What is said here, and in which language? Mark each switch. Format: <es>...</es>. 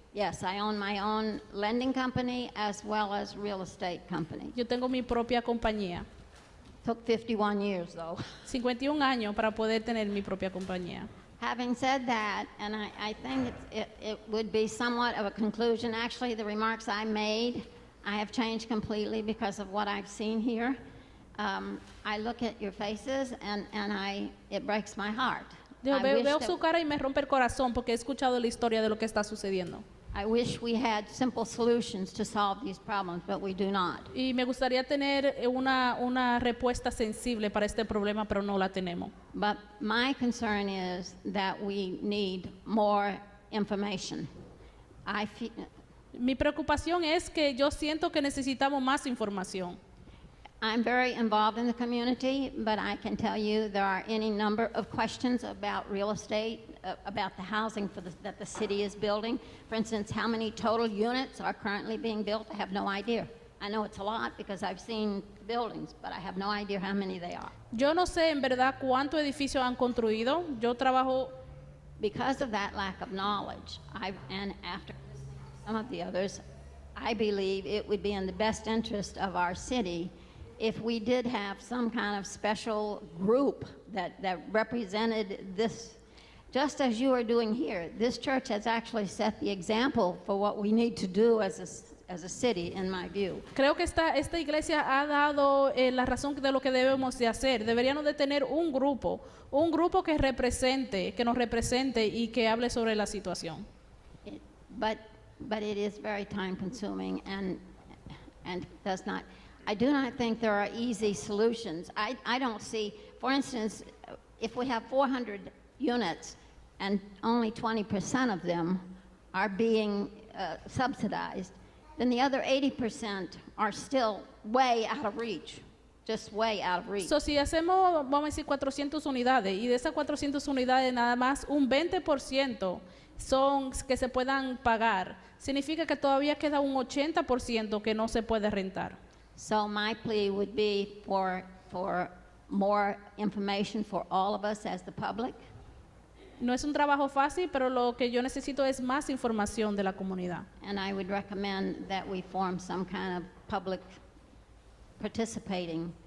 <en>Yes, I own my own lending company as well as real estate company.</en> <es>Yo tengo mi propia compañía.</es> <en>Took 51 years though.</en> <es>51 años para poder tener mi propia compañía.</es> <en>Having said that, and I think it would be somewhat of a conclusion. Actually, the remarks I made, I have changed completely because of what I've seen here. I look at your faces and it breaks my heart.</en> <es>Veo su cara y me rompe el corazón porque he escuchado la historia de lo que está sucediendo.</es> <en>I wish we had simple solutions to solve these problems, but we do not.</en> <es>Y me gustaría tener una respuesta sensible para este problema, pero no la tenemos.</es> <en>But my concern is that we need more information.</en> <es>Mi preocupación es que yo siento que necesitamos más información.</es> <en>I'm very involved in the community, but I can tell you there are any number of questions about real estate, about the housing that the city is building. For instance, how many total units are currently being built? I have no idea. I know it's a lot because I've seen buildings, but I have no idea how many they are.</en> <es>Yo no sé en verdad cuántos edificios han construido. Yo trabajo.</es> <en>Because of that lack of knowledge, and after some of the others, I believe it would be in the best interest of our city if we did have some kind of special group that represented this, just as you are doing here. This church has actually set the example for what we need to do as a city, in my view.</en> <es>Creo que esta iglesia ha dado la razón de lo que debemos de hacer. Deberíamos de tener un grupo que nos represente y que hable sobre la situación.</es> <en>But it is very time consuming and does not. I do not think there are easy solutions. I don't see, for instance, if we have 400 units and only 20% of them are being subsidized, then the other 80% are still way out of reach, just way out of reach.</en> <es>So, si hacemos, vamos a decir, 400 unidades, y de esas 400 unidades nada más un 20% son que se puedan pagar, significa que todavía queda un 80% que no se puede rentar.</es> <en>So my plea would be for more information for all of us as the public.</en> <es>No es un trabajo fácil, pero lo que yo necesito es más información de la comunidad.</es> <en>And I would recommend that we form some kind of public participating.</en>